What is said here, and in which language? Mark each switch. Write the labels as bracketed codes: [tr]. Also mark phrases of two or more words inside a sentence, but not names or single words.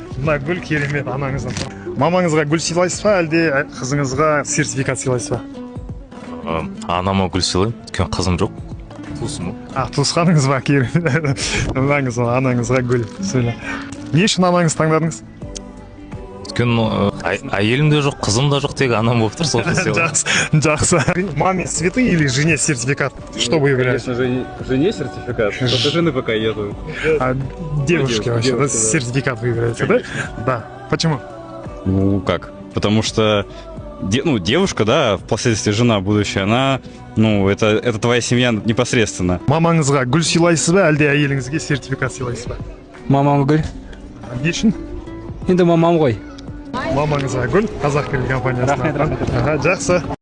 [kk] Мына гүл керемет анаңыздың. Мамаңызға гүл сыйлайсыз ба, әлде қызыңызға сертификат сыйлайсыз ба? Анама гүл сыйлаймын, өйткені қызым жоқ. Туысым. Туысқаныңыз ба, керемет. Анаңызға гүл сыйла. Не үшін анаңызды таңдадыңыз? Өйткені әйелім де жоқ, қызым да жоқ, тек анам болып тұр, сол үшін сыйлаймын. Жақсы. [ru] Маме цветы или жене сертификат? Что вы выбираете? Конечно, жене сертификат, только жены пока нету. Девушке вообще, девушке, да. Сертификат выбираете, да? Да. Почему? Ну как? Потому что девушка, да, впоследствии жена будущая, она, это твоя семья непосредственно. [kk] Мамаңызға гүл сыйлайсыз ба, әлде әйеліңізге сертификат сыйлайсыз ба? Мамам гүл. Не үшін? Енді мамам ғой. Мамаңызға гүл, Қазақ Гриль компаниясынан. Жақсы.